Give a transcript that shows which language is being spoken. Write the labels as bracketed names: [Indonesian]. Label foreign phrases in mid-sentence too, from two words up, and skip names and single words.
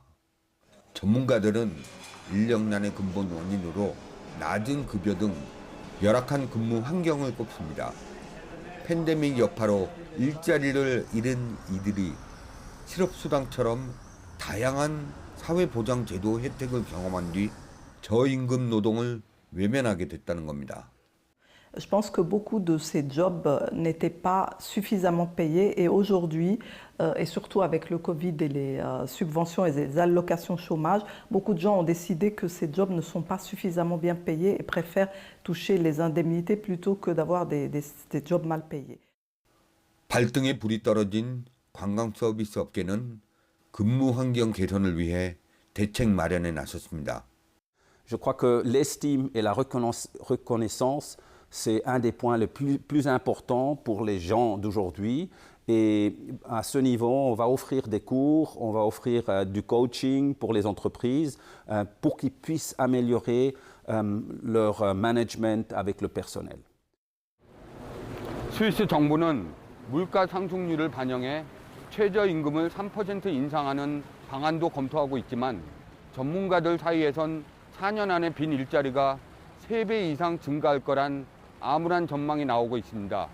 [Korean] 전문가들은 인력난의 근본 원인으로 낮은 급여 등 열악한 근무 환경을 꼽습니다. 팬데믹 여파로 일자리를 잃은 이들이 실업수당처럼 다양한 사회보장제도 혜택을 경험한 뒤 저임금 노동을 외면하게 됐다는 겁니다. [French] Je pense que beaucoup de ces jobs n'étaient pas suffisamment payés et aujourd'hui, et surtout avec le Covid et les subventions et les allocations chômage, beaucoup de gens ont décidé que ces jobs ne sont pas suffisamment bien payés et préfèrent toucher les indemnités plutôt que d'avoir des jobs mal payés. [Korean] 발등에 불이 떨어진 관광 서비스 업계는 근무 환경 개선을 위해 대책 마련에 나섰습니다. [French] Je crois que l'estime et la reconnaissance, c'est un des points les plus importants pour les gens d'aujourd'hui. Et à ce niveau, on va offrir des cours, on va offrir du coaching pour les entreprises pour qu'ils puissent améliorer leur management avec le personnel. [Korean] 스위스 정부는 물가 상승률을 반영해 최저임금을 3% 인상하는 방안도 검토하고 있지만 전문가들 사이에선 4년 안에 빈 일자리가 3배 이상 증가할 거란 암울한 전망이 나오고 있습니다.